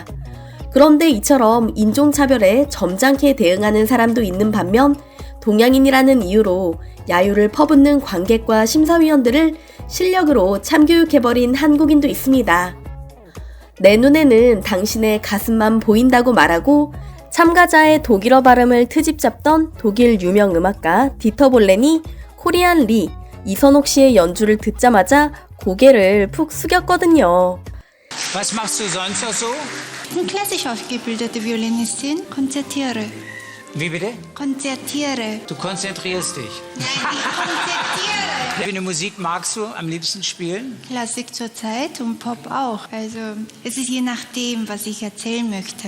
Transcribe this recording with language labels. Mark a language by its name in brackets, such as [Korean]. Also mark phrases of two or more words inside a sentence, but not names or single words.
[Korean] 그런데 이처럼 인종차별에 점잖게 대응하는 사람도 있는 반면 동양인이라는 이유로 야유를 퍼붓는 관객과 심사위원들을 실력으로 참교육해버린 한국인도 있습니다. 내 눈에는 당신의 가슴만 보인다고 말하고 참가자의 독일어 발음을 트집 잡던 독일 유명 음악가 디터 볼렌이 코리안 리, 이선옥 씨의 연주를 듣자마자 고개를 푹 숙였거든요. [German] Was machst du sonst noch so? Ich bin klassisch ausgebildete Violinistin, konzertiere. Wie bitte? Konzertiere. Du konzentrierst dich. Konzertiere. Welche Musik magst du am liebsten spielen? Klassik zurzeit und Pop auch. Also es ist je nachdem, was ich erzählen möchte.